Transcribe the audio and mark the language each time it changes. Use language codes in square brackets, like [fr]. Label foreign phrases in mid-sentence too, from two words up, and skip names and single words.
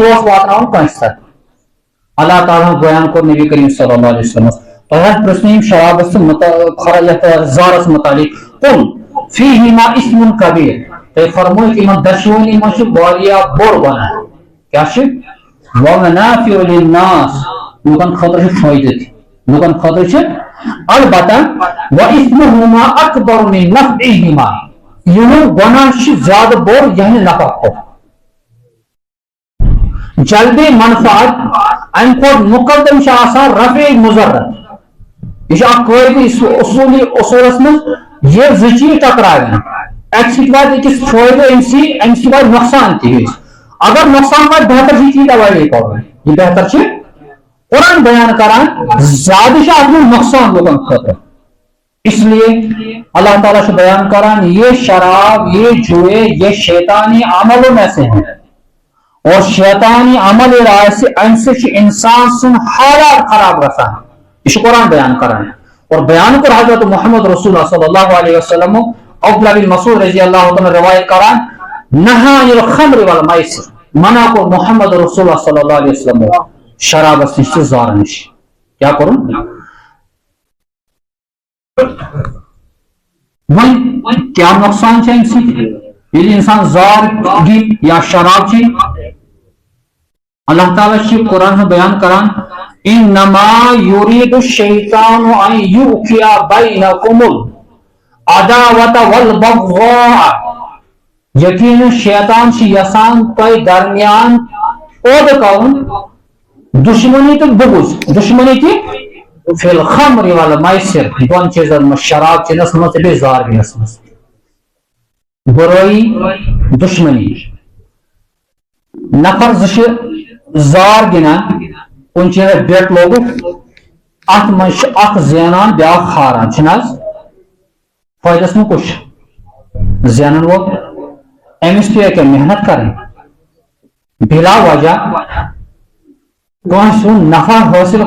[ks] یہِ اوس واتناوان کٲنٛسہِ تتھ اللہ تعالیٰ ہن بیان کوٚر نبی کریم [ar] صلی اللہ علیہ وسلم [ks] تۄہہِ حظ پرژھنو یِم شرابس تہٕ یتھ زارس متعلق [ar] قُل فیہما اِثْمٌ کبیٖر [ks] تۄہہِ فرمٲیو کہ یِمن دۄشوٕنی منٛز چھُ واریاہ بوٚڑ گۄناہ کیٛاہ چھُ [ar] وَمَنَافِعُ لِلنَّاسِ [ks] لُکن خٲطرٕ چھُ فٲیدٕ تہِ لُکن خٲطرٕ چھِ البتہ [ar] وَإِثْمُهُمَا أَكْبَرُ مِن نَفْعِهِمَا [ks] یِہُنٛد گۄناہ چھُ زیادٕ بوٚڑ یِہنٛدِ نفع کھۄتہٕ جلبِ منفعت امہِ کھۄتہٕ مُقدم چھُ آسان رفع مُضرت یہ اکھ قٲعدٕ اصوٗلی اصوٗلس منٛز ییٚلہِ زٕ چیٖز ٹکراوَن اکہِ سۭتۍ واتہِ أکِس فٲیدٕ امہِ سۭتۍ واتہِ نۄقصان تہِ اگر نۄقصان واتہِ بہتر چھُ تیٖتیاہ ایوایڈ کرُن یہِ بہتر چھُ قرآن بیان کران زیادٕ چھُ اتھ منٛز نۄقصان لُکن خٲطرٕ [ur] اس لیے [ks] اللہ تعالیٰ چھُ بیان کران [ur] یہ شراب یہ جوئے یہ شیطانی عملوں میں سے ہیں [ks] اور شیطانی عمل آسہِ امہِ سۭتۍ چھُ انسان سُنٛد حالات خراب گژھان یہ چھُ قرآن بیان کران اور بیان کوٚر حضرت محمد رسول اللہ [ar] صلی اللہ علیہ وسلم [ks] عبداللہ بن مسعود [ar] رضی اللہ عنہ [ks] روایت کران [ar] نہا عن الخمر والمیسر [ks] منع کوٚر محمد رسول اللہ [ar] صلی اللہ علیہ وسلم [ks] شرابس نش تہٕ زار نش کیٛاہ کوٚرُن وۄنۍ کیٛاہ نۄقصان چھُ امہِ سۭتۍ ییٚلہِ انسان زار دی یا شراب چیٚیہِ اللہ تعالیٰ چھُ قرآن بیان کران [ar] انما یریٖدُ الشیطان ان یوقع بینکم العداوۃ والبغضاء [ks] یقیناً شیطان چھُ یژھان تۄہہِ درمیان پٲدٕ کرُن دشمنی تہٕ بغض دشمنی تہِ [ar] فی الخمر والمیسر [ks] دۄن چیٖزن منٛز شراب چٮ۪نس منٛز تہٕ بیٚیہِ زار گِنٛدنس منٛز برٲیی دشمنی نفر زٕ چھِ زار گِنٛدان کُنہِ چیٖزس بیٹ لوگُکھ اتھ منٛز چھُ اکھ زینان بیٛاکھ ہاران چھُنہٕ حظ فٲیدس منٛز کُس چھُ زینن وول أمِس پیٚیہِ کیٛاہ محنت کرٕنۍ بلا وجہ کٲنٛسہِ ہُنٛد نفع حٲصِل